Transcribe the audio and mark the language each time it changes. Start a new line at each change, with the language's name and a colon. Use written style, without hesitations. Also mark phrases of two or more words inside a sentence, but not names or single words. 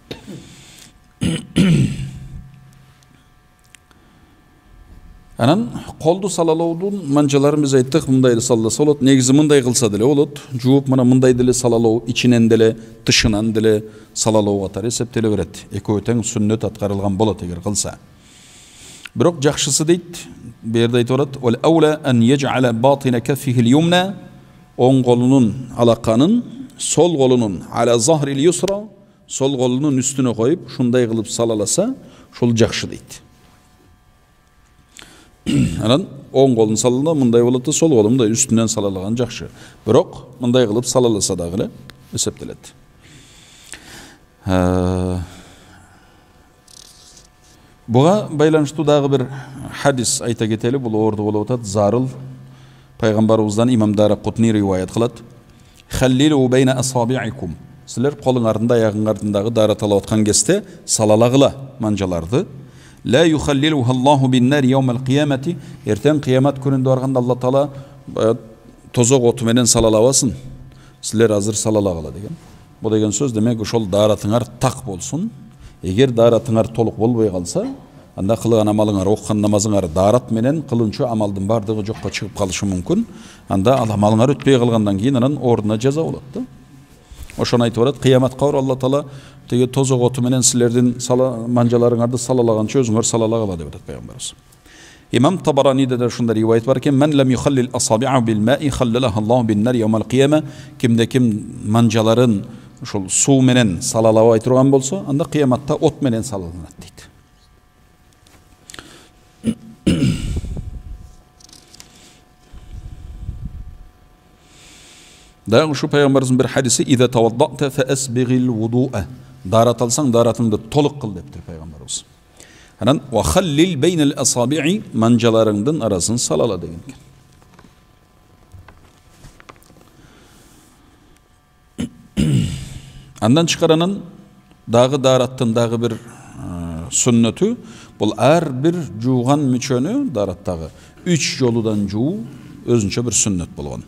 Kyrgyz: Анан колду салалоодун манжаларын биз айттык, мындай салаласа болот. Негизи мындай кылса деле болот. Жууп мына мындай деле салалоо, ичинен деле, тышынан деле салалоо катары эсептеле берет. Экөө тең сүннөт аткарылган болот эгер кылса. Бирок жакшысы дейт, бу жерде айтып атат:
Arabic: "والأولى أن يجعل باطن كفه اليمنى",
Kyrgyz: оң колунун алаканын сол колунун
Arabic: على ظهر اليسرى,
Kyrgyz: сол колунун үстүнө коюп, шундай кылып салаласа, шул жакшы дейт. Анан оң колун салганда мындай болот да, сол колун мындай үстүнөн салалаган жакшы. Бирок мындай кылып салаласа дагы эле эсептелет. Буга байланыштуу дагы бир хадис айта кетели, бул орду болуп атат. Зарыл пайгамбарыбыздан имам Дарақутни риваят кылат.
Arabic: "خللوا بين أصابعكم",
Kyrgyz: силер колуңардын аягыңардагы дарат алып аткан кезде салалагыла манжаларды.
Arabic: "لا يخللها الله بالنار يوم القيامة",
Kyrgyz: эртең кыямат күнүндө барганда Алла Таала тозок оту менен салалабасын, силер азыр салалагыла деген. Бу деген сөз демек ошол даратыңар так болсун. Эгер даратыңар толук болбой калса, анда кылган амалыңар, окуган намазыңар дарат менен кылынчу амалдын бардыгы жокко чыгып калышы мүмкүн. Анда ал амалыңар өтпөй калгандан кийин анан ордуна жаза болот да. Ошону айтып атат, кыяматка бар Алла Таала теге тозок оту менен силердин манжаларыңарды салалаганча өзүңөр салалагыла деп атат пайгамбарыбыз. Имам Табараниде да ушундай риваят бар экен:
Arabic: "من لم يخلل الأصابع بالماء خللها الله بالنار يوم القيامة",
Kyrgyz: кимде ким манжаларын ошол суу менен салалабай турган болсо, анда кыяматта от менен салаланат дейт. Дагы ушу пайгамбарыбыздын бир хадиси:
Arabic: "إذا توضأت فأسبغ الوضوء",
Kyrgyz: дарат алсаң даратыңды толук кыл дептир пайгамбарыбыз. Анан
Arabic: "وخلل بين الأصابع",
Kyrgyz: манжаларыңдын арасын салала деген экен. Андан чыкаранын дагы дараттын дагы бир сүннөтү, бул ар бир жууган мүчөнү дараттагы 3 жолудан жуу өзүнчө бир сүннөт болгон.